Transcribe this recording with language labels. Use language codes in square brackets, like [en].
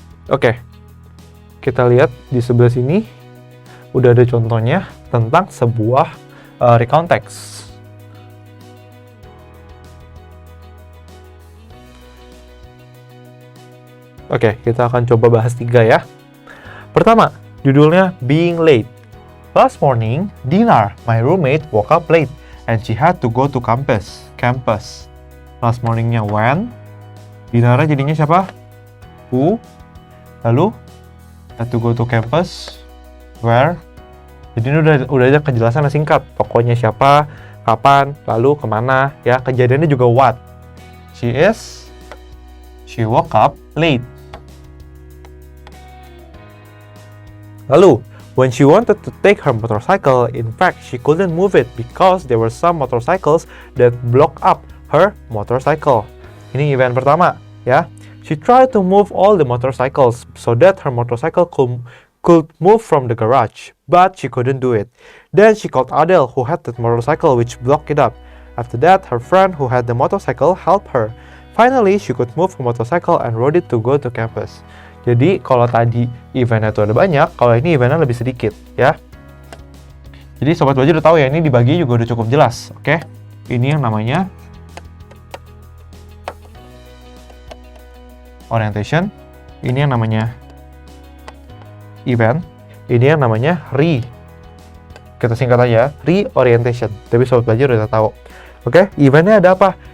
[id] Oke. Kita lihat di sebelah sini udah ada contohnya tentang sebuah recount text. Oke, kita akan coba bahas 3 ya. Pertama, judulnya Being Late. [en] Last morning, Dinar, my roommate, woke up late and she had to go to campus. [id] Last morningnya when? Dinara jadinya siapa? Who? [en] Lalu had to go to campus. Where? [id] Jadi ini udah ada kejelasan singkat. Pokoknya siapa, kapan, lalu kemana. Ya, kejadiannya juga what. [en] She woke up late. Lalu, when she wanted to take her motorcycle, in fact, she couldn't move it because there were some motorcycles that blocked up her motorcycle. [id] Ini event pertama, ya. [en] She tried to move all the motorcycles so that her motorcycle could move from the garage, but she couldn't do it. Then she called Adele, who had the motorcycle, which blocked it up. After that, her friend who had the motorcycle helped her. Finally, she could move her motorcycle and rode it to go to campus. [id] Jadi, kalau tadi eventnya itu ada banyak, kalau ini eventnya lebih sedikit, ya. Jadi, Sobat Belajar udah tahu ya, ini dibagi juga udah cukup jelas, oke? Ini yang namanya orientation, ini yang namanya event, ini yang namanya kita singkat aja, reorientation. Tapi Sobat Belajar udah tahu. Oke, eventnya ada apa?